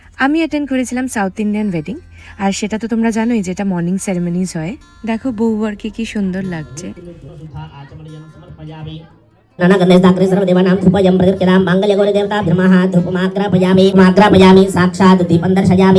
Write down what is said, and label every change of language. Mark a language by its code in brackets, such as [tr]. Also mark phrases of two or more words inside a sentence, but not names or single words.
[bn] আমি অ্যাটেন্ড করেছিলাম [en] South Indian wedding, [bn] আর সেটা তো তোমরা জানোই যেটা [en] morning ceremonies [bn] হয়। দেখো বউ বরকে কি সুন্দর লাগছে। [sa] नानागन्धेस्ताग्रे सर्वदेवानां धूपयं प्रदीप्यतां माङ्गल्यगौरी देवताभ्यर्मः धूपमाग्रापयामि माग्रापयामि साक्षात् दीपं दर्शयामि।